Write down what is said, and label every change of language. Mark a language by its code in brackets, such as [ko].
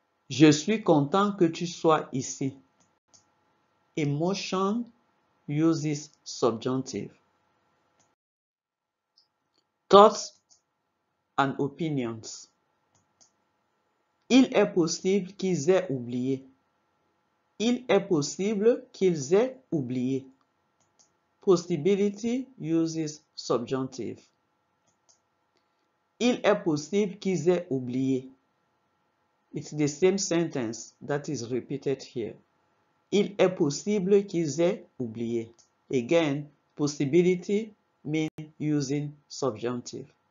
[fr] Je suis content que tu sois ici. [en] Emotion uses subjunctive. Thoughts and opinions. [fr] Il est possible qu'ils aient oublié. Il est possible qu'ils aient oublié. [en] Possibility uses subjunctive. [fr] Il est possible qu'ils aient oublié. [en] It's the same sentence that is repeated here. [fr] Il est possible qu'ils aient oublié. [en] Again, possibility means using subjunctive.